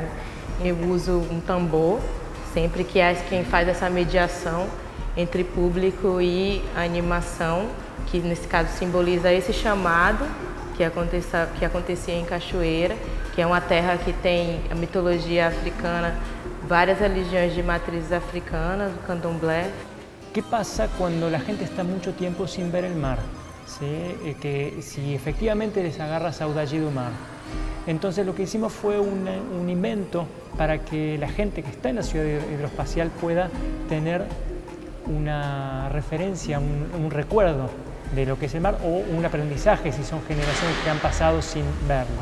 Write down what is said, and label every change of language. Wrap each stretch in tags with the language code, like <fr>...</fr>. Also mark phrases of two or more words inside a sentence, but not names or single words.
<pt>Eu uso um tambor sempre que é quem faz essa mediação entre público e animação, que nesse caso simboliza esse chamado que acontecia em Cachoeira, que é uma terra que tem a mitologia africana, várias religiões de matrizes africanas, o candomblé.</pt> <es>¿Qué pasa cuando la gente está mucho tiempo sin ver el mar? ¿Sí? Que si efectivamente les agarra</es> <pt>saudade do mar.</pt> <es>Entonces lo que hicimos fue un invento para que la gente que está en la ciudad hidroespacial pueda tener una referencia, un recuerdo de lo que es el mar, o un aprendizaje si son generaciones que han pasado sin verlo.</es>